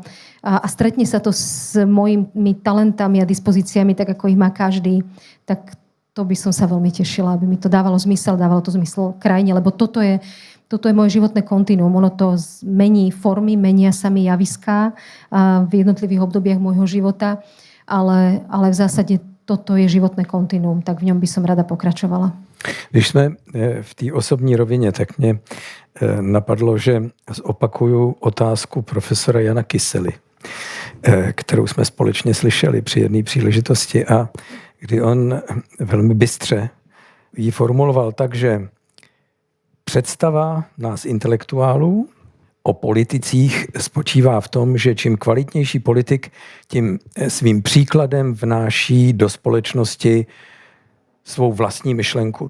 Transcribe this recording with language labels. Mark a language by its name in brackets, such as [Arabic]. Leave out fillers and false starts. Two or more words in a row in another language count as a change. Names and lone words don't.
[Slovak] A stretne sa to s mojimi talentami a dispozíciami, tak ako ich má každý, tak to by som sa veľmi tešila, aby mi to dávalo to zmysel krajine, lebo toto je moje životné kontinuum. Ono to mení formy, menia sa mi javiská v jednotlivých obdobiach môjho života, ale v zásade toto je životné kontinuum, tak v ňom by som rada pokračovala. [Czech] Když jsme v té osobní rovině, tak mě napadlo, že zopakuju otázku profesora Jana Kysely, kterou jsme společně slyšeli při jedné příležitosti a kdy on velmi bystře ji formuloval tak, že představa nás intelektuálů o politicích spočívá v tom, že čím kvalitnější politik, tím svým příkladem vnáší do společnosti svou vlastní myšlenku.